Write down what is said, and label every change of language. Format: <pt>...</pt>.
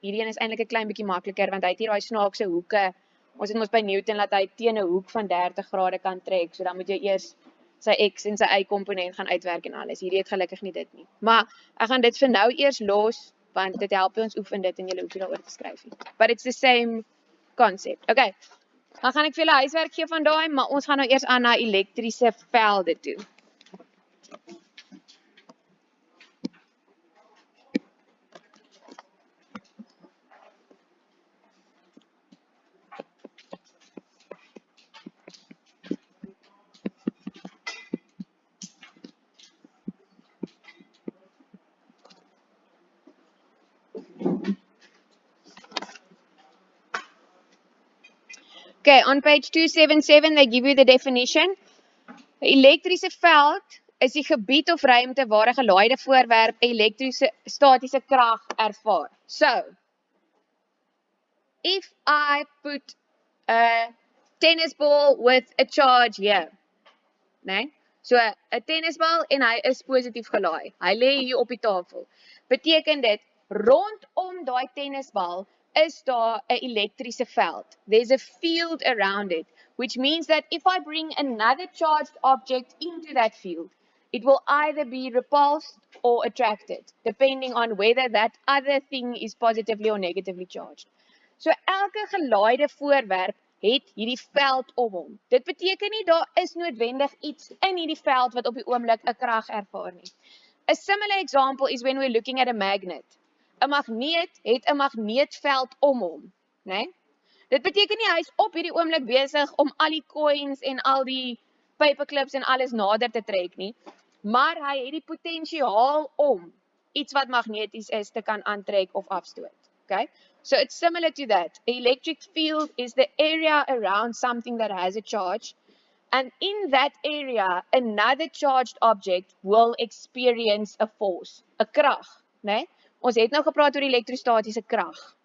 <af>Hierdie een is eintlik 'n klein bietjie makliker want hy het hier daai snaakse hoeke. Ons het mos by Newton laat hy teen 'n hoek van 30 grade kan trek. So dan moet jy eers sy x en sy y komponent gaan uitwerk en alles. Hierdie het gelukkig nie dit nie. Maar ek gaan dit vir nou eers los want dit help ons oefen dit en julle hoef nie daaroor te skryf nie.</af> <en>But it's the same concept. Okay.</en> <af>Dan gaan ek vir julle huiswerk gee van daai, maar ons gaan nou eers aan na elektriese velde toe.</af> <en>Okay, on page 277 they give you the definition.</en> <af>'n Elektriese veld is die gebied of ruimte waar 'n gelaaide voorwerp elektriese statiese krag ervaar.</af> <en>So, if I put a tennis ball with a charge here, né?</en> <af>So 'n tennisbal en hy is positief gelaai. Hy lê hier op die tafel. Beteken dit rondom daai tennisbal is daar 'n elektriese veld.</af> <en>There's a field around it, which means that if I bring another charged object into that field, it will either be repulsed or attracted, depending on whether that other thing is positively or negatively charged.</en> <af>So elke gelaaide voorwerp het hierdie veld om hom. Dit beteken nie daar is noodwendig iets in hierdie veld wat op die oomblik 'n krag ervaar nie.</af> <en>A similar example is when we're looking at a magnet.</en> <af>'n Magneet het 'n magneetveld om hom, né? Dit beteken nie hy is op hierdie oomblik besig om al die coins en al die paperclips en alles nader te trek nie, maar hy het die potensiaal om iets wat magneties is te kan aantrek of afstoot. Okay?</af> <en>So it's similar to that. The electric field is the area around something that has a charge, and in that area, another charged object will experience a force,</en> <af>'n krag,</af> <en>né?</en> <af>Ons het nou gepraat oor elektrostatiese krag.</af>